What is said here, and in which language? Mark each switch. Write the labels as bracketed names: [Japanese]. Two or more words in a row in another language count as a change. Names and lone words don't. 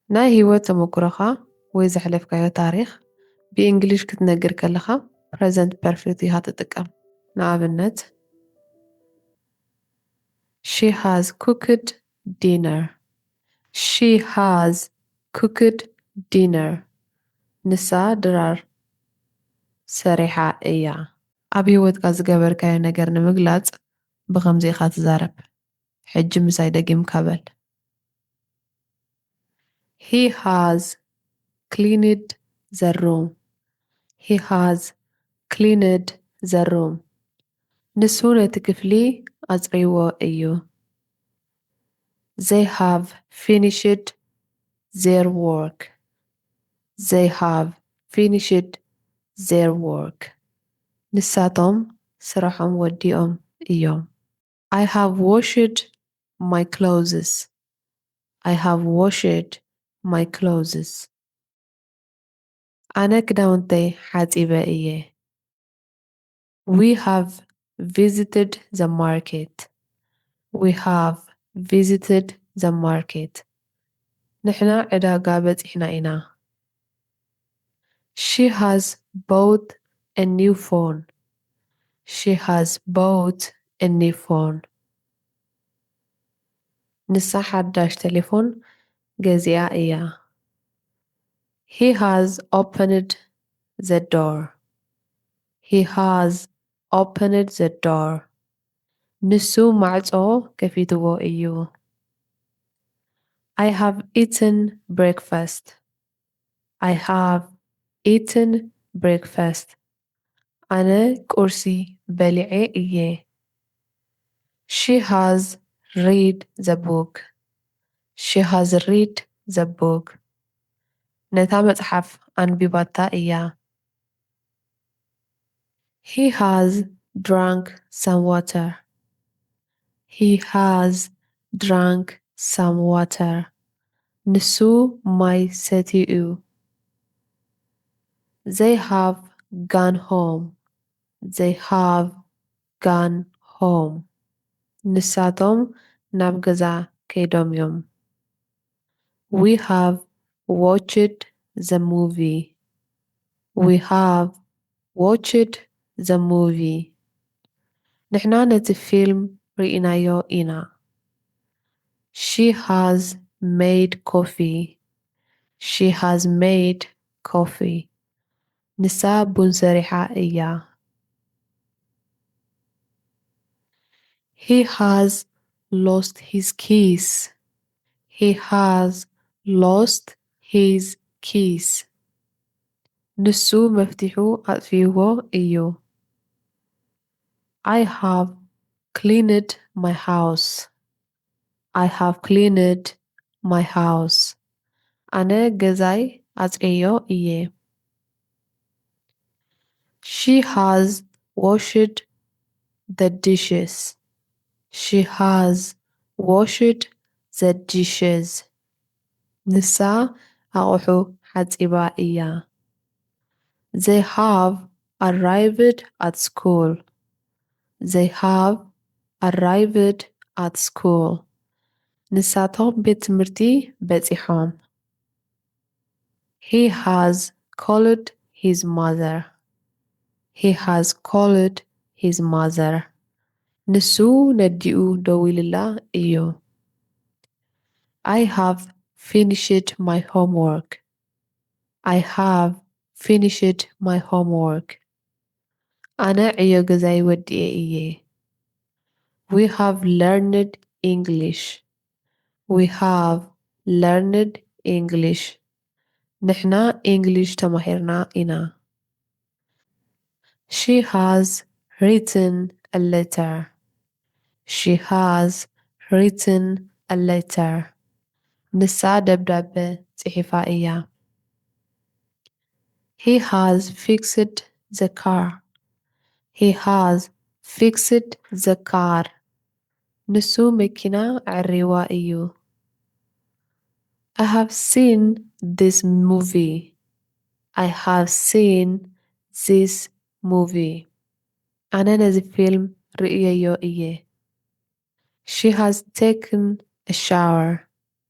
[Tigrinya] ናይ ህይወት ተመኩሮኻ ወይ ዘሕለፍካዮ ታሪኽ ብእንግሊሽ ክትነግር ከለኻ [English] present perfect [Tigrinya] ኢኻ ትጥቀም። ንኣብነት [English] She has cooked dinner. She has cooked dinner. [Tigrinya] ንሳ ድራር ሰሪሓ እያ። ኣብ ህይወትካ ዝገበርካዮ ነገር ንምግላጽ ብኸምዚ ኢኻ ትዛረብ። ሕጂ ምሳይ ደጊምካ በል። [English] He has cleaned the room. He has cleaned the room. [Tigrinya] ንሱ ነቲ ክፍሊ ኣጽሪዎ እዩ። [English] They have finished their work. They have finished their work. [Tigrinya] ንሳቶም ስራሖም ወዲኦም እዮም። [English] I have washed my clothes. I have washed my clothes. [Tigrinya] ኣነ ክዳውንተይ ሓጺበ እየ። [English] We have visited the market. We have visited the market. [Tigrinya] ንሕና ዕዳጋ በጺሕና ኢና። [English] She has bought a new phone. She has bought a new phone. [Tigrinya] ንሳ ሓዳሽ ቴሌፎን ገዚኣ እያ። [English] He has opened the door. He has opened the door. [Tigrinya] ንሱ ማዕጾ ከፊትዎ እዩ። [English] I have eaten breakfast. I have eaten breakfast. [Tigrinya] ኣነ ቁርሲ በሊዐ እየ። [English] She has read the book. She has read the book. [Tigrinya] ነታ መጽሓፍ ኣንቢባታ እያ። [English] He has drunk some water. He has drunk some water. [Tigrinya] ንሱ ማይ ሰቲዩ። [English] They have gone home. They have gone home. [Tigrinya] ንሳቶም ናብ ገዛ ከይዶም እዮም። [English] We have watched the movie. We have watched the movie. [Tigrinya] ንሕና ነቲ ፊልም ርኢናዮ ኢና። [English] She has made coffee. She has made coffee. [Tigrinya] ንሳ ቡን ሰሪሓ እያ። [English] He has lost his keys. He has lost his keys. [Tigrinya] ንሱ መፍቲሑ ኣጥፊዎ እዩ። [English] I have cleaned my house. I have cleaned my house. [Tigrinya] ኣነ ገዛይ ኣጽረዮ እየ። [English] She has washed the dishes. She has washed the dishes. [Tigrinya] ንሳ ኣቑሑ ሓጺባ እያ። [English] They have arrived at school. They have arrived at school. [Tigrinya] ንሳቶም ቤት ትምህርቲ በጺሖም። [English] He has called his mother. He has called his mother. [Tigrinya] ንሱ ነዲኡ ደው ኢሉላ እዩ። [English] I have finished my homework. I have finished my homework. [Tigrinya] ኣነ ዕዮ ገዛይ ወዲኤ እየ። [English] We have learned English. We have learned English. [Tigrinya] ንሕና እንግሊሽ ተማሂርና ኢና። [English] She has written a letter. She has written a letter. [Tigrinya] ንሳ ደብዳቤ ጽሒፋ እያ። [English] He has fixed the car. He has fixed the car. [Tigrinya] ንሱ መኪና ኣዕሪዋ እዩ። [English] I have seen this movie. I have seen this movie. [Tigrinya] ኣነ ነዚ ፊልም ርእየዮ እየ። [English] She has taken a shower.